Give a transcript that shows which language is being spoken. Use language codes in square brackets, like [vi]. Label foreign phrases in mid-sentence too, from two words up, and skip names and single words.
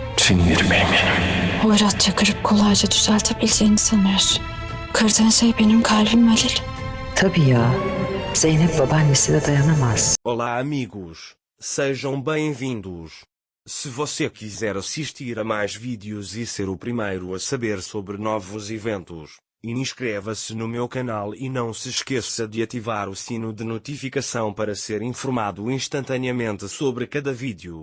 [tr] Sinirimi eminim. Hoyratça kırıp kolayca düzeltebileceğini sanıyorsun. Kırdığın şey benim kalbim Halil. Tabii ya. Zeynep babaannesi de dayanamaz. [pt] Olá amigos, sejam bem-vindos. Se você quiser assistir a mais vídeos e ser o primeiro a saber sobre novos eventos, inscreva-se no meu canal e não se esqueça de ativar o sino de notificação para ser informado instantaneamente sobre cada vídeo.